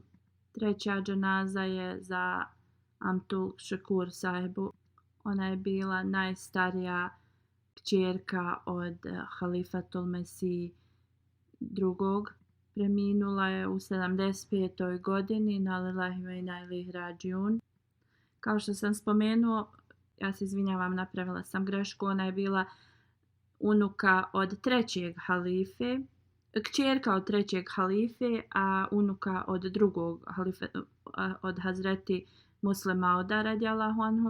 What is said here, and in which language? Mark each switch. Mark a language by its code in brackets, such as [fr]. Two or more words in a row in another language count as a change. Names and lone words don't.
[bs] Treća dženaza je za Amtul Šekur sahibu. Ona je bila najstarija kćerka od Halifatul Mesih II. Preminula je u 75. godini, [ar] إنا لله وإنا إليه راجعون. [bs] Kao što sam spomenuo, ja se izvinjavam, napravila sam grešku, ona je bila unuka od 3. halife, kćerka od 3. halife, a unuka od 2. halife, od Hazreti Muslima Mauda [ar] رضي الله عنه.